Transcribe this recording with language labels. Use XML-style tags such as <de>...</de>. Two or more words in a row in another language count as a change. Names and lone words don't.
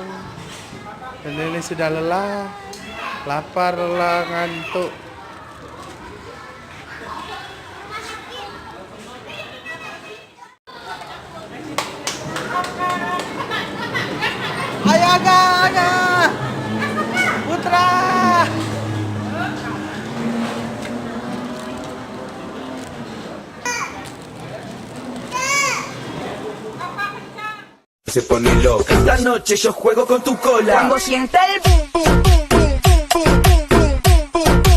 <id>Dan ini sudah lelah, lapar, lelah, ngantuk. Ayo Aga, Putra.</id> <es>Se pone loca. Esta noche yo juego con tu cola. Cuando sienta el boom, boom, boom, boom, boom, boom, boom, boom, boom, boom.</es>